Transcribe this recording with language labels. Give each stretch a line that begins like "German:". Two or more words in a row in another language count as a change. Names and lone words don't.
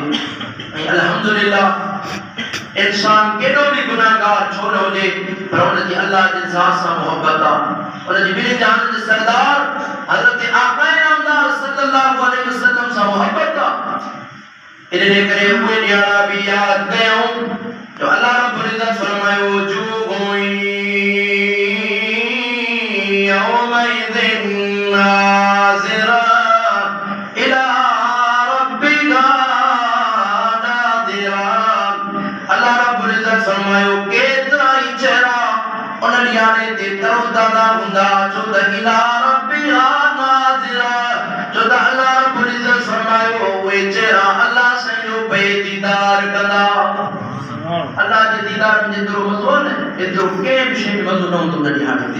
Sindhi: ऐं अल्हम्दुलिल्लाह इंसान केॾो बि गुनाहगार छो न हुजे, पर उनजी अल्लाह जे ज़ात सां मोहबत आहे, उनजी ॿिनि जहान जे सरदार हज़रत आका नामदार
Arabic: صلى الله عليه وسلم
Sindhi: सां मोहबत आहे। इन करे उहे ॾियारा बि यादि कयूं जो
Arabic: الله رب العزة
Sindhi: फरमायो
Arabic: وجوه يومئذ ناضرة إلى ربها ناظرة. الله رب العزة
Sindhi: फरमायो केतिरा ई चेहरा उन ॾियारे ते तरोताज़ा हूंदा, छो त
Arabic: إلى ربها ناظرة,
Sindhi: छो त
Arabic: الله رب العزة
Sindhi: फरमायो उहे चेहरा अल्लाह साईं जो पे दीदार कंदा। अल्लाह जे दीदार में जेतिरो मज़ो आहे न, एतिरो कंहिं बि शइ में मज़ो न हूंदो उन ॾियारे ते।